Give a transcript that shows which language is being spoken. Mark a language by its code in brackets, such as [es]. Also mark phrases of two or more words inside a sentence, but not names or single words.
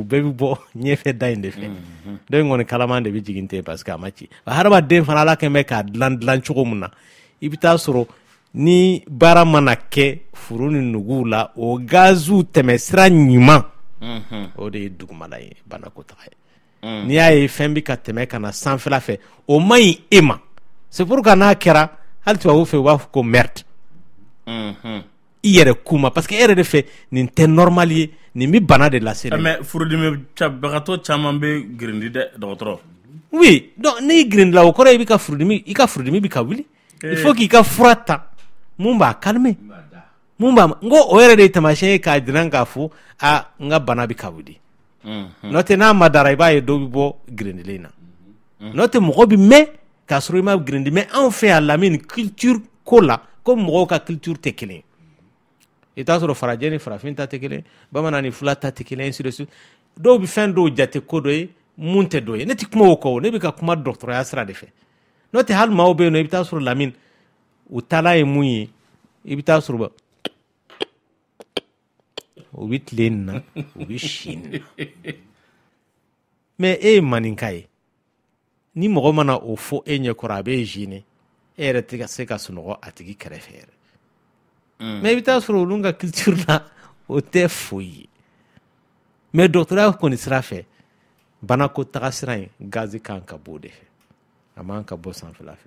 [bm] bɛɛ bɛ bɔ ɲɛfɛ da in de fɛ dɔ in kɔni kalaman de bɛ jigin ten [fr] parce que [bm] a ma ci hadamaden fana ala kɛn bɛ k'a dilan cogo min na i bɛ taa sɔrɔ ni baara mana kɛ furu ni nuguw la o gaziw tɛmɛ sira ɲuman o de ye dugumala ye banakɔtaga ye n'i y'a ye fɛn bɛ ka tɛmɛ ka na sanfɛla fɛ o man ɲi e ma [fr] c'est pour que [bm] n'a kɛra hali tubabu fɛ u b'a fɔ ko merde i yɛrɛ kuma [fr] parce que [bm] e yɛrɛ de fɛ nin tɛ normal ye nin bi bana de lase mais furudimi bagatɔ caman bɛ girindi dɛ dɔgɔtɔrɔ. oui donc n'i girindila o kɔrɔ i ka furudimi bi ka wuli [fr] il faut [bm] k'i ka fura ta mun b'a calmer mun b'a n ko o yɛrɛ de ye taamasiyɛn ye k'a jira k'a fɔ n ka bana bi ka wuli n'o tɛ n'a ma dara i b'a ye dɔw bi bɔ girindilen na n'o tɛ mɔgɔ bi mɛn k'a sɔrɔ i ma girindi mais anw fɛ yan Lamini culture ko la ko mɔgɔw ka culture tɛ kelen i t'a sɔrɔ farajɛ ni farafin ta tɛ kelen bamanan ni fula ta tɛ kelen [fr] ainsi de suite [bm] dɔw bi fɛn dɔw jate ko dɔ ye mun tɛ dɔ ye ne tɛ kuma o kɔ ne bɛ ka kuma dɔgɔtɔrɔya sira de fɛ n'o tɛ hali maaw bɛ yen nɔ i bɛ taa sɔrɔ Lamini u taala ye mun ye i bɛ taa sɔrɔ u bɛ tile nin na u bɛ si nin na mais e ye maninka ye ni mɔgɔ mana o fɔ e ɲɛkɔrɔ a bɛ gêner e yɛrɛ tɛ se ka sunɔgɔ a tigi kɛrɛfɛ yɛrɛ mais i bɛ taa sɔrɔ olu ka culture la o tɛ foyi ye mais dɔgɔtɔrɔya kɔni sira fɛ banako taga sira in gazi kan ka bɔ o de fɛ a man ka bɔ sanfɛla fɛ